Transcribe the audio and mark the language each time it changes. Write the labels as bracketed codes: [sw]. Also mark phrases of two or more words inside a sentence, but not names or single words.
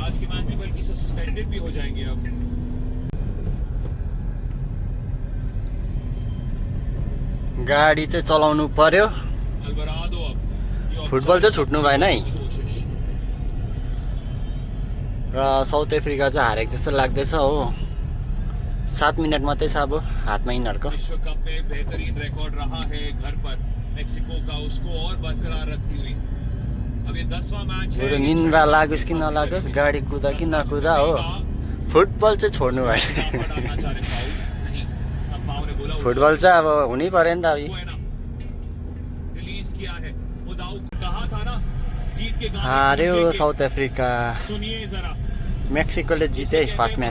[ne] गाडी चाहिँ चलाउनु पर्यो, फुटबल चाहिँ छुट्नु भएन है। र साउथ अफ्रिका चाहिँ हारेको जस्तो लाग्दैछ हो। 7 मिनट मात्रै छ अब हातमा यिनीहरूको। [hi] विश्वकप में बेहतरीन रिकॉर्ड रहा है घर पर मेक्सिको का, उसको और बरकरार रखती हुई। अब ये 10वां मैच है। [ne] निन्द्रा लागोस् कि नलागोस्, गाडी कुदा कि नकुदा हो, फुटबल चाहिँ छोड्नु भएन। फुटबल चाहिँ अब हुनै पर्यो नि त। अब हार्यो साउथ अफ्रिका, मेक्सिकोले जिते [en] first match.